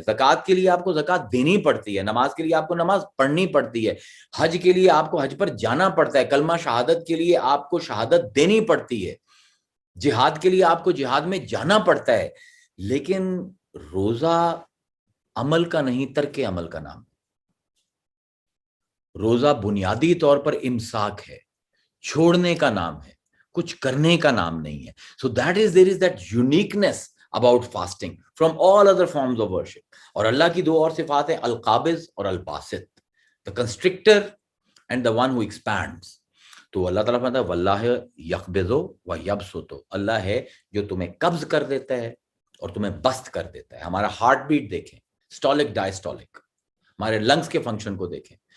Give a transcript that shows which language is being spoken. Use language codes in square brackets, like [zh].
[ur] زکوٰۃ کے لیے آپ کو زکوٰۃ دینی پڑتی ہے، نماز کے لیے آپ کو نماز پڑھنی پڑتی ہے، حج کے لیے آپ کو حج پر جانا پڑتا ہے، کلمہ شہادت کے لیے آپ کو شہادت دینی پڑتی ہے، جہاد کے لیے آپ کو جہاد میں جانا پڑتا ہے. لیکن روزہ عمل کا نہیں، ترک عمل کا نام. روزہ بنیادی طور پر امساک ہے، چھوڑنے کا نام ہے، کچھ کرنے کا نام نہیں ہے. [en] So there is that uniqueness about fasting from all other forms of worship. [ur] اور اللہ کی دو اور صفات ہیں، القابض اور Basit, [en] the constrictor and the one who expands. [ur] تو اللہ تعالیٰ فرماتا ہے واللہ یقبض و یبسط، اللہ ہے جو تمہیں قبض کر دیتا ہے اور تمہیں بست کر دیتا ہے. ہمارا ہارٹ بیٹ دیکھیں، سٹولک ڈائسٹولک، ہمارے لنگز کے فنکشن کو دیکھیں.